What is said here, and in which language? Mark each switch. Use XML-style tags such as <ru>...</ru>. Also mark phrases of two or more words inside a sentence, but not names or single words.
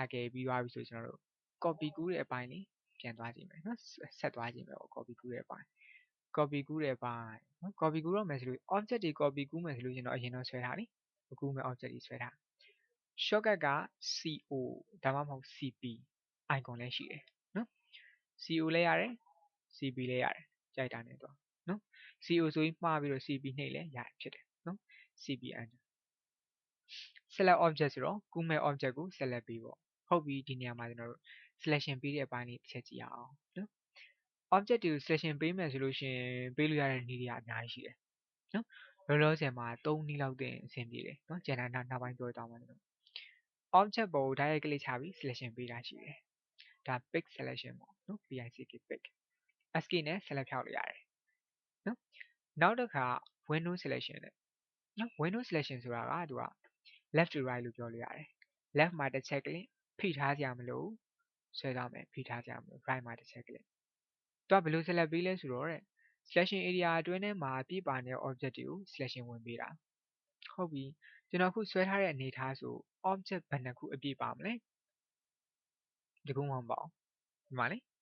<my>ခဲ့ပြီးသွားပြီဆိုကျွန်တော်တို့ copy ကူးတဲ့အပိုင်းလေးပြန်သွားကြည့်မယ်နော်ဆက်သွားကြည့်မယ်ပေါ့ copy ကူးတဲ့အပိုင်း copy ကူးတဲ့အပိုင်းနော် copy ကူးတော့မယ်ဆိုလို့ object တွေ copy ကူးမယ်ဆိုလို့ကျွန်တော်အရင်တော့ဆွဲထားလေကူးမယ် object တွေဆွဲထား shortcut က CO ဒါမှမဟုတ် CP icon လည်းရှိတယ်နော် CO လည်းရတယ် CP လည်းရတယ်ကြိုက်တာနဲ့တော့နော် CO ဆိုပြီးမှားပြီးတော့ CP နှိပ်လည်းရဖြစ်တယ်နော်</my> <en>CP enter select object</en> <my>ဆိုတော့ကူးမဲ့ object ကို select ပေးပေါ့ဟုတ်ပြီဒီနေရာမှာကျွန်တော်တို့ selection ပေးတဲ့အပိုင်းလေးတစ်ချက်ကြည့်အောင်နော် object တွေကို selection ပေးမယ်ဆိုလို့ရှိရင်ပေးလို့ရတဲ့နည်းတွေကအများကြီးရှိတယ်နော်လောလောဆယ်မှာ3နည်းလောက်တင်အဆင်ပြေတယ်နော်ကျန်တာနောက်ပိုင်းပြောသွားမှာနော် object ပေါ်ကို</my> <en>direct click</en> <my>ချပြီး selection ပေးတာရှိတယ်ဒါ</my> <en>pick selection</en> <my>ပေါ့နော်</my> <en>pick pick sk</en> <my>နဲ့ select ဖြောက်လို့ရတယ်နော်နောက်တစ်ခါ window selection နဲ့နော်</my> <en>window selection</en> <my>ဆိုတာကသူက</my> <en>left to right</en> <my>လို့ပြောလို့ရတယ် left မှာတစ်ချက် click ဖိထားစရာမလိုဆွဲသွားမယ်ဖိထားစရာမလို right မှာတစ်ချက် click သူကဘယ်လို select ပေးလဲဆိုတော့တဲ့</my> <en>selection area</en> <my>အတွင်းထဲမှာပြည့်ပါနေတဲ့ object တွေကို selection ဝင်ပေးတာဟုတ်ပြီကျွန်တော်အခုဆွဲထားတဲ့အနေထားဆို object ဘယ်နှခုအပြည့်ပါမလဲဒီခုမှမပေါ့ဒီမှာလေ</my>